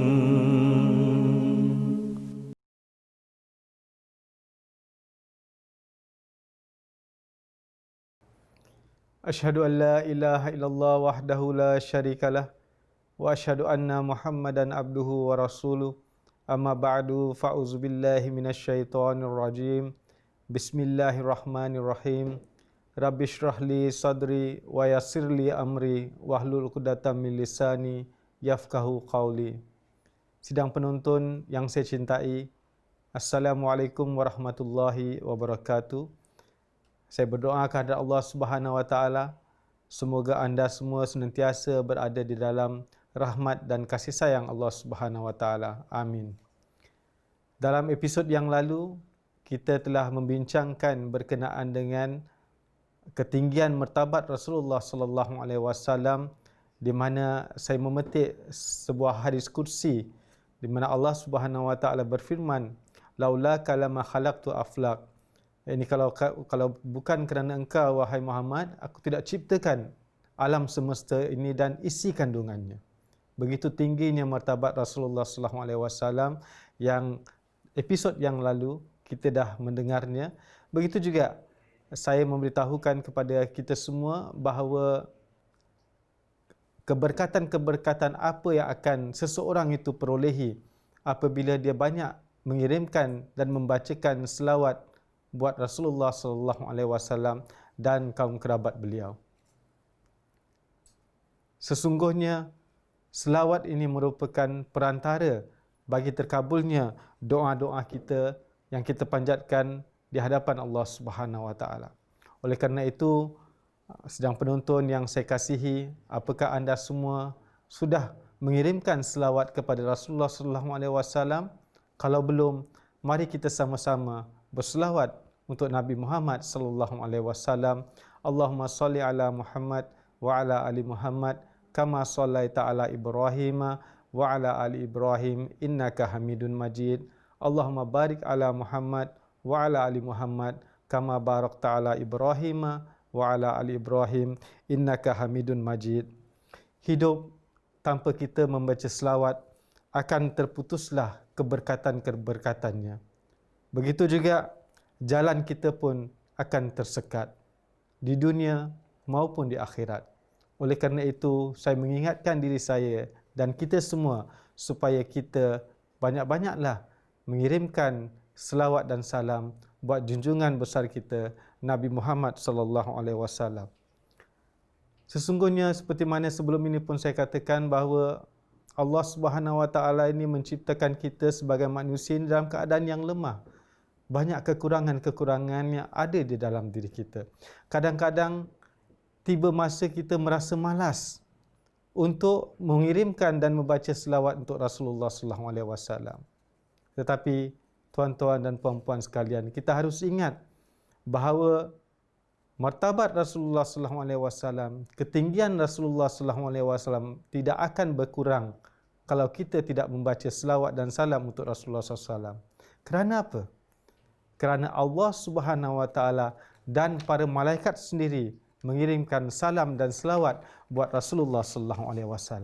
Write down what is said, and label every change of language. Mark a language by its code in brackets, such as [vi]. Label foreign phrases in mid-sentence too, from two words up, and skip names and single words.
[ar] أشهد أن لا إله إلا الله وحده لا شريك له وأشهد أن محمدا عبده ورسوله. أما بعد، فأعوذ بالله من الشيطان الرجيم. بسم الله الرحمن الرحيم. رب اشرح لي صدري ويسر لي أمري واحلل عقدة من لساني يفقهوا قولي. [ms] Sidang penonton yang saya cintai, [ar] السلام عليكم ورحمة الله وبركاته. [ms] Saya berdoa kepada Allah [ar] سبحانه وتعالى, [ms] semoga anda semua senantiasa berada di dalam rahmat dan kasih sayang Allah [ar] سبحانه وتعالى. [ms] Amin. Dalam episod yang lalu, kita telah membincangkan berkenaan dengan ketinggian martabat Rasulullah [ar] صلى الله عليه وسلم, [ms] di mana saya memetik sebuah hadis kursi di mana Allah [ar] سبحانه وتعالى [ms] berfirman, [ar] لولاك لما خلقت الأفلاك. [ms] Ini kalau bukan kerana engkau wahai Muhammad, aku tidak ciptakan alam semesta ini dan isi kandungannya. Begitu tingginya martabat Rasulullah [ar] صلى الله عليه وسلم [ms] yang episod yang lalu kita dah mendengarnya. Begitu juga saya memberitahukan kepada kita semua bahawa keberkatan-keberkatan apa yang akan seseorang itu perolehi apabila dia banyak mengirimkan dan membacakan selawat buat Rasulullah [ar] صلى الله عليه وسلم [ms] dan kaum kerabat beliau. Sesungguhnya selawat ini merupakan perantara bagi terkabulnya doa-doa kita yang kita panjatkan di hadapan Allah [ar] سبحانه وتعالى. [ms] Oleh kerana itu, sedang penonton yang saya kasihi, apakah anda semua sudah mengirimkan selawat kepada Rasulullah [ar] صلى الله عليه وسلم? [ms] Kalau belum, mari kita sama-sama berselawat untuk Nabi Muhammad [ar] صلى الله عليه وسلم. اللهم صل على محمد وعلى آل محمد كما صليت على إبراهيم وعلى آل إبراهيم إنك حميد مجيد. اللهم بارك على محمد وعلى آل محمد كما باركت على إبراهيم وعلى آل إبراهيم إنك حميد مجيد. [ms] Hidup tanpa kita membaca selawat akan terputuslah keberkatan-keberkatannya. Begitu juga jalan kita pun akan tersekat di dunia maupun di akhirat. Oleh kerana itu, saya mengingatkan diri saya dan kita semua supaya kita banyak-banyaklah mengirimkan selawat dan salam buat junjungan besar kita Nabi Muhammad [ar] صلى الله عليه وسلم. [ms] Sesungguhnya seperti mana sebelum ini pun saya katakan bahawa Allah [ar] سبحانه وتعالى [ms] ini menciptakan kita sebagai manusia dalam keadaan yang lemah. Banyak kekurangan-kekurangan yang ada di dalam diri kita. Kadang-kadang tiba masa kita merasa malas untuk mengirimkan dan membaca selawat untuk Rasulullah [ar] صلى الله عليه وسلم. [ms] Tetapi tuan-tuan dan puan-puan sekalian, kita harus ingat bahawa martabat Rasulullah [ar] صلى الله عليه وسلم, [ms] ketinggian Rasulullah [ar] صلى الله عليه وسلم [ms] tidak akan berkurang kalau kita tidak membaca selawat dan salam untuk Rasulullah [ar] صلى الله عليه وسلم. [ms] Kerana apa? Kerana Allah [ar] سبحانه وتعالى [ms] dan para malaikat sendiri mengirimkan salam dan selawat buat Rasulullah [ar] صلى الله عليه وسلم.